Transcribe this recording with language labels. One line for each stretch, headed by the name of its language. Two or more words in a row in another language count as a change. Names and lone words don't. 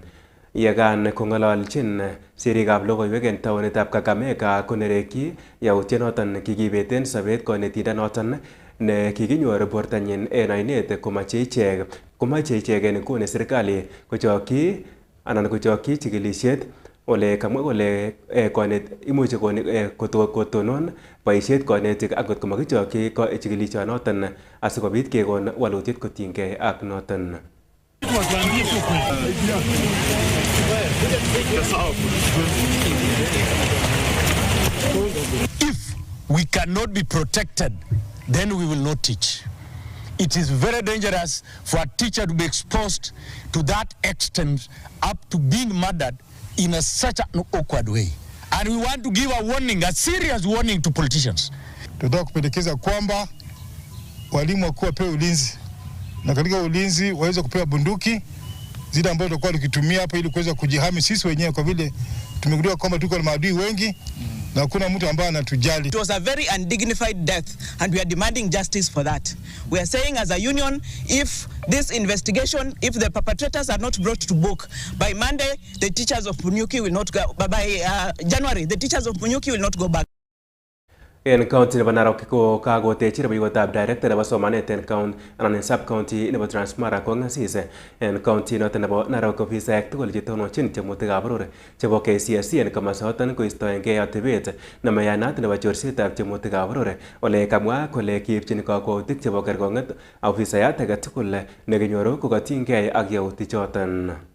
Kalenjin: Yekan kong'ololjin sirikab logoiwek en taonitab Kakamega konerekyi yautienoton kikibeten sobet konetindenoton ne kikinyor bortanyin en oinet komache ichek en nguni serikali kochokyi chikilisiet ole kamwa kole imuche kotonon boisiet konetik akot komakichokyi chikilisionoton asikobit kekon walutiet kotinygei ak noton.
English: If we cannot be protected, then we will not teach. It is very dangerous for a teacher to be exposed to that extent up to being murdered in such an awkward way. And we want to give a warning, a serious warning to politicians.
Swahili: Tunataka kupendekeza kwamba walimu wakuu wapewe ulinzi, na katika ulinzi waweze kupewa bunduki zile ambazo tutakuwa tukitumia hapa ili kuweza kujihami sisi wenyewe, kwa vile tumegundua kwamba tuko na maadui wengi na hakuna mtu ambaye anatujali.
English: It was a very undignified death and we are demanding justice for that. We are saying as a union, if this investigation, if the perpetrators are not brought to book by Monday, the teachers of Punyuki will not go, by January, the teachers of Punyuki will not go back.
Kalenjin: En county nebo Narok ko kagotechi rubeiwotab director nebo somanet en county anan en sub county nebo Transmara kong'asis en county noton nebo Narok ofisaek tugul chetononjin tiemutikab boror chebo KCSE en komosoton koistoengei atebet nemayanat nebo chorsetab tiemutikab boror ole kamwa kole kiipchin kakwautik chebo kerkong'et ofisayat age tugul nekinyoru kokatinygei ak yautichoton.